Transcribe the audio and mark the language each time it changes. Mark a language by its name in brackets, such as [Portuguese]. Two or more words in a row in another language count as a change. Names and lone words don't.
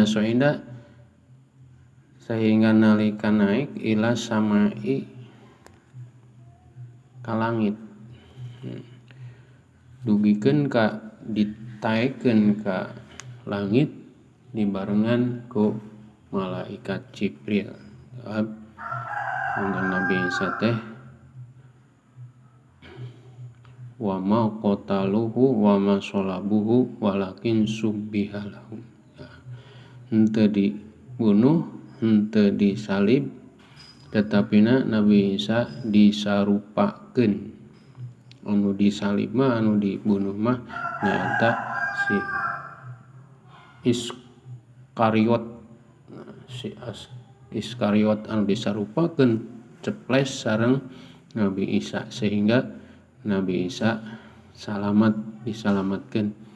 [Arabic] حين صعد [Sundanese] sehingga nalika naik [Arabic] إلى السماء [Sundanese] ka langit, dugikeun ka ditaekeun ka langit dibarengan ku malaikat Jibril. Kanjeng Nabi Isa teh [Arabic] وما قتلوه وما صلبوه ولكن شبه له. [Sundanese] Henteu dibunuh, henteu disalib, tetapina Nabi Isa disarupakeun. Anu disalib mah, anu dibunuh mah nyaeta si Iskariot anu disarupakeun ceples sareng Nabi Isa, sehingga Nabi Isa disalamatkeun